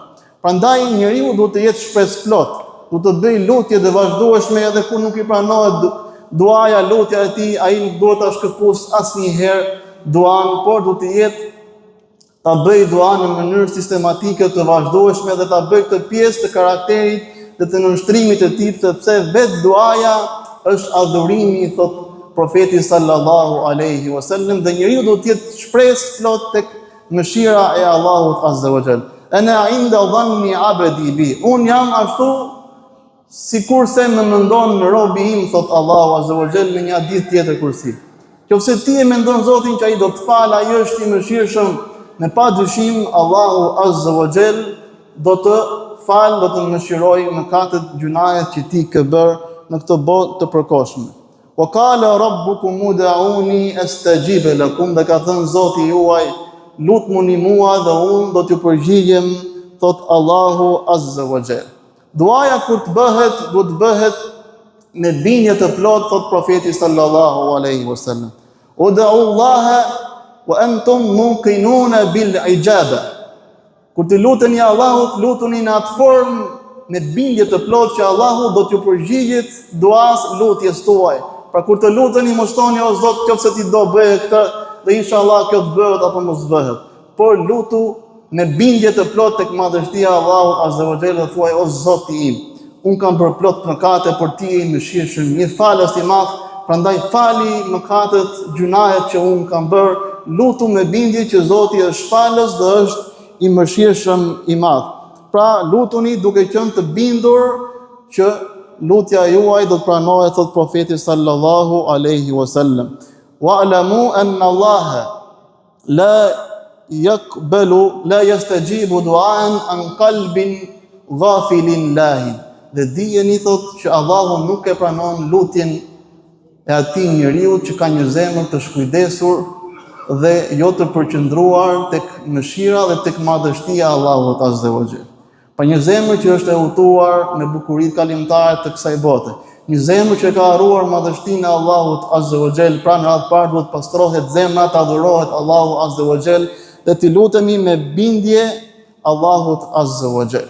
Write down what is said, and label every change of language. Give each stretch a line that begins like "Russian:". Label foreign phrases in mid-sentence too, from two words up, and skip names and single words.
Albanian: Prandaj njeriu duhet të jetë shpresplot, duhet të bëj lutje të vazhdueshme edhe kur nuk i pranohet duaja, lutja e tij, ai nuk duhet ta shkëputës asnjëherë duan, por duhet të jetë ta bëj dua në mënyrë sistematike të vazhdueshme dhe ta bëj këtë pjesë të karakterit dhe të nënshtrimit të tij, sepse vetë duaja është adhurimi, thot profeti
Arabic: صلى الله عليه وسلم,
Albanian: dhe njeriu duhet të jetë shpresë plot tek mëshira e Allahut
Arabic: عز وجل. أنا عند ظن عبدي بي,
Albanian: un jam ashtu sikurse më mendon robi im, thot Allahu
Arabic: عز وجل
Albanian: në një hadith tjetër kursi. Nëse ti e mendon Zotin që ai do të fal, ai është i mëshirshëm, me pa dyshim Allahu
Arabic: عز وجل
Albanian: do të fal, do të mëshirojë mëkatet, gjunahet që ti ke bërë në këtë botë të përkohshme.
Arabic: وقال ربكم ادعوني أستجب لكم,
Albanian: dhe ka thënë Zoti juaj, lutmuni mua dhe unë do t'ju përgjigjem, thot Allahu
Arabic: عز وجل.
Albanian: Duaja kur të bëhet, duhet të bëhet me bindje të plot, thot profeti
Arabic: صلى الله عليه وسلم. ادعوا الله وأنتم موقنون بالإجابة.
Albanian: Kur të luteni Allahut, lutuni në atë formë me bindje të plot që Allahu do t'ju përgjigjet duas, lutjes tuaj. Pra kur të luteni mos thoni o Zot, nëse ti do bëje këtë dhe inshallah kjo të bëhet apo mos bëhet. Por lutu me bindje të plot tek madhështia e Allahut
Arabic: عز وجل
Albanian: dhe thuaj o Zoti im, un kam bërë plot mëkate, por ti je i mëshirshëm, një falës i madh, prandaj fali mëkatet, gjunahet që un kam bërë. Lutu me bindje që Zoti është falës dhe është i mëshirshëm i madh. Pra lutuni duke qenë të bindur që lutja juaj do të pranohet, thot profeti
Arabic: صلى الله عليه وسلم. واعلموا أن الله لا يستجيب دعاء من قلب غافل لاه.
Albanian: Dhe dijeni, thot, që Allahu nuk e pranon lutjen e atij njeriu që ka një zemër të shkujdesur dhe jo të përqendruar tek mëshira dhe tek madhështia e Allahut
Arabic: عز وجل.
Albanian: Pa një zemër që është e udhëtuar me bukuritë kalimtare të kësaj bote, një zemër që ka harruar madhështinë e Allahut
Arabic: عز وجل,
Albanian: pra në radhë parë duhet pastrohet zemra, të adhurohet Allahu
Arabic: عز وجل
Albanian: dhe të lutemi me bindje Allahut
Arabic: عز وجل.